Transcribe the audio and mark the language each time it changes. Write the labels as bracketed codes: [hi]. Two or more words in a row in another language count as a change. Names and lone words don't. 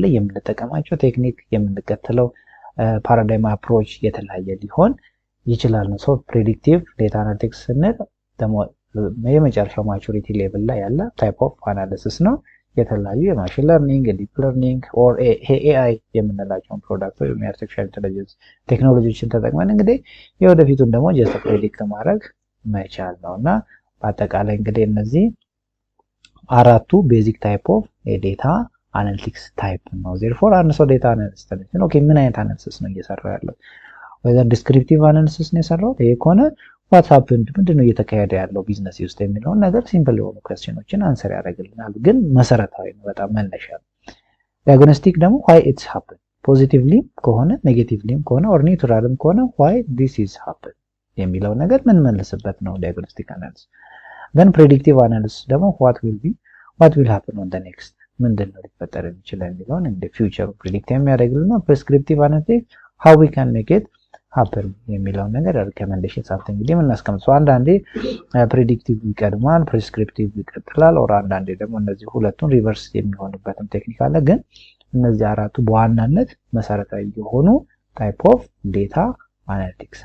[am] ላይ የምንጠቀማቸው ቴክኒክ የምንከተለው [en] paradigm approach [am] የተለያየ ሊሆን ይችላል ነው። [en] so predictive data analytics [am] ስንል ደግሞ የመጨረሻው [en] maturity level [am] ላይ ያለ [en] type of analysis [am] ነው። የተለያዩ የማሽን [en] learning deep learning or AI [am] የምንላቸውን ፕሮዳክት ወይም የአርቲፊሻል ኢንተለጀንስ ቴክኖሎጂዎችን ተጠቅመን እንግዲህ የወደፊቱን ደግሞ [en] just predict [am] ማድረግ መቻል ነውና በአጠቃላይ እንግዲህ እነዚህ አራቱ [en] basic type of [am] የዴታ አናሊቲክስ ታይፕ ነው። therefore አንድ ሰው [en] data analyst [am] ነው። ኦኬ ምን አይነት አናሊሲስ ነው እየሰራ ያለው? [en] whether descriptive analysis [am] ነው የሰራው ይሄ ከሆነ [en] what happened [am] ምንድነው እየተካሄደ ያለው ቢዝነስ ውስጥ የሚለው ነገር ሲምፕል የሆኑ ኩዌስችኖችን አንሰር ያደርግልናል ግን መሰረታዊ ነው በጣም መነሻ ነው ዲያግኖስቲክ ደግሞ [en] why it's happened [am] ፖዚቲቭሊ ከሆነ ኔጌቲቭሊም ከሆነ ኦር ኒውትራልም ከሆነ [en] why this is happen [am] የሚለው ነገር ምን መልስበት ነው [en] diagnostic analysis then predictive analysis [am] ደግሞ [en] what will happen on the next [am] ምንድነው ሊፈጠር የሚችለው የሚለውን [en] in the future predict [am] የሚያደርግልና [en] prescriptive analysis how we can make it happen [am] የሚለው ነገር [en] recommendation something [am] እንግዲህ እናስቀምጠው አንዳንዴ predictive ይቀድማል prescriptive ይቀጥላል ኦር አንዳንዴ ደግሞ እነዚህ ሁለቱን ሪቨርስ የሚሆንበትም ቴክኒክ አለ ግን እነዚህ አራቱ በዋናነት መሰረታዊ የሆኑ [en] type of data analytics